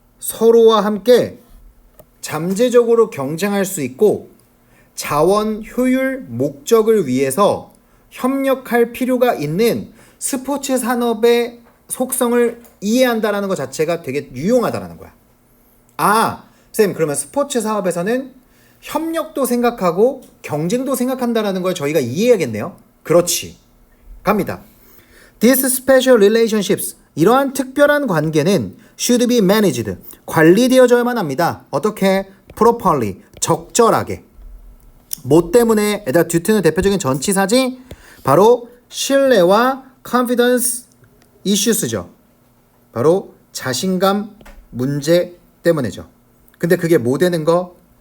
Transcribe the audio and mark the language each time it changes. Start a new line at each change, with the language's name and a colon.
Korean: 서로와 함께 잠재적으로 경쟁할 수 있고 자원 효율 목적을 위해서 협력할 필요가 있는 스포츠 산업의 속성을 이해한다라는 것 자체가 되게 유용하다라는 거야. 아, 쌤, 그러면 스포츠 사업에서는 협력도 생각하고 경쟁도 생각한다라는 걸 저희가 이해해야겠네요. 그렇지. 갑니다.
English: These special relationships,
Korean: 이러한 특별한 관계는
English: should be managed,
Korean: 관리되어져야만 합니다. 어떻게? properly, 적절하게. 뭐 때문에? 얘들아, due는 대표적인 전치사지? 바로 신뢰와
English: confidence issues
Korean: 죠. 바로 자신감 문제 때문이죠. 근데 그게 뭐 되는 거?